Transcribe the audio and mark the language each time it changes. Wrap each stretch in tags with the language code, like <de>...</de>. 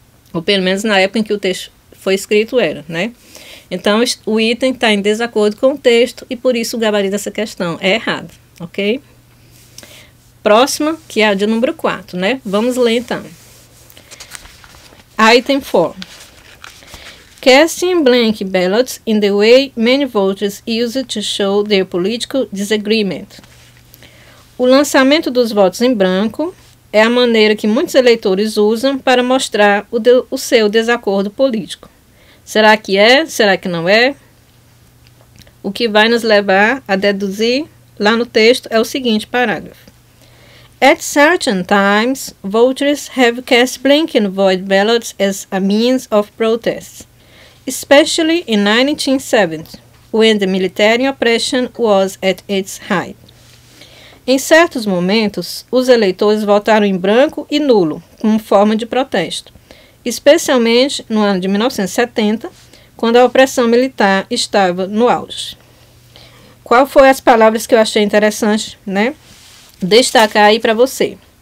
<pt>Ou pelo menos na época em que o texto foi escrito era, né? Então, o item está em desacordo com o texto e por isso o gabarito dessa questão é errado, ok? Próxima, que é a de número 4, né? Vamos ler então. Item 4.</pt> <en>Casting blank ballots in the way many voters use to show their political disagreement.</en> <pt>O lançamento dos votos em branco é a maneira que muitos eleitores usam para mostrar o seu desacordo político. Será que é? Será que não é? O que vai nos levar a deduzir lá no texto é o seguinte parágrafo.</pt> <en>At certain times, voters have cast blank and void ballots as a means of protest, especially in 1970, when the military oppression was at its height.</en> <pt>Em certos momentos, os eleitores votaram em branco e nulo, como forma de protesto, especialmente no ano de 1970, quando a opressão militar estava no auge. Qual foi as palavras que eu achei interessante, né? Destacar aí para você.</pt>